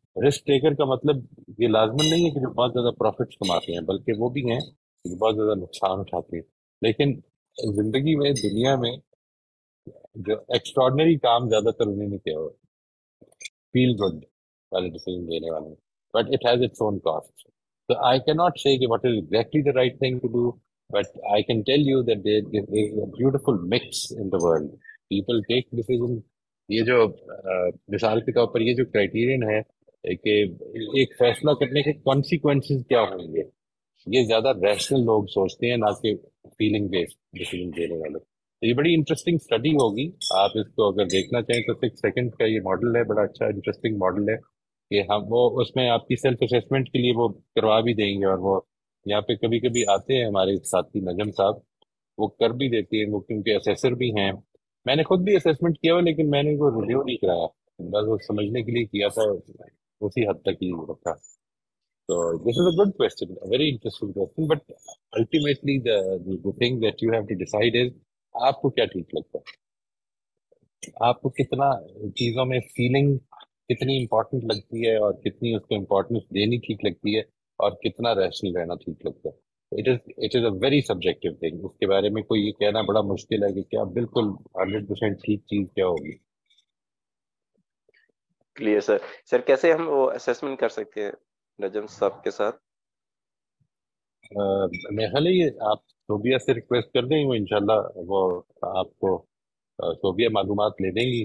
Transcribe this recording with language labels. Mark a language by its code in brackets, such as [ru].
[ur] Risk taker کا مطلب یہ لازمن نہیں ہے کہ جو بہت زیادہ پروفٹس کماتے ہیں، بلکہ وہ بھی ہیں جو بہت زیادہ نقصان اٹھاتے ہیں. لیکن زندگی میں، دنیا میں جو ایکسٹراڈنری کام زیادہ تر انہیں نہیں کیا ہوا فیل گڈ والے ڈیسیزن لینے والے، [en] But it has its own cost. So I cannot say what is exactly the right thing to do, but I can tell you that there is a beautiful mix in the world. People take decisions. [ur] یہ جو مثال کے طور پر یہ جو criterion ہے کہ ایک فیصلہ کرنے کے کانسیکوینسز کیا ہوں گے، یہ زیادہ ریشنل لوگ سوچتے ہیں، نہ کہ فیلنگ بیسڈ ڈیسیزن لینے والے. تو یہ بڑی انٹرسٹنگ اسٹڈی ہوگی، آپ اس کو اگر دیکھنا چاہیں تو 6 سیکنڈ کا یہ ماڈل ہے، بڑا اچھا انٹرسٹنگ ماڈل ہے کہ ہم وہ اس میں آپ کی سیلف اسیسمنٹ کے لیے وہ کروا بھی دیں گے. اور وہ یہاں پہ کبھی کبھی آتے ہیں ہمارے ساتھی نجم صاحب، وہ کر بھی دیتی ہیں، وہ کیونکہ اسیسر بھی ہیں. میں نے خود بھی اسیسمنٹ کیا ہوا، لیکن میں نے وہ ریویو نہیں کرایا، بس وہ سمجھنے کے لیے کیا تھا، اسی حد تک ہی رکھا. [en] So this is a good question, a very interesting question, but ultimately the thing that you have to decide is [ur] آپ کو کیا ٹھیک لگتا ہے، آپ کو کتنا چیزوں میں فیلنگ کتنی امپورٹنٹ لگتی ہے اور کتنی اس کو امپورٹنس دینی ٹھیک لگتی ہے، اور کتنا ریشنل رہنا ٹھیک لگتا ہے. [en] It is a very subjective thing. [ur] اس کے بارے میں کوئی یہ کہنا بڑا مشکل ہے کہ کیا بالکل 100% ٹھیک چیز کیا ہوگی. کلیئر سر کیسے ہم وہ اسیسمنٹ کر سکتے ہیں نجم صاحب کے ساتھ؟ میرا خیال ہے یہ آپ صوبیہ سے ریکویسٹ کر دیں، وہ انشاءاللہ وہ آپ کو صوبیہ معلومات لے دیں گی.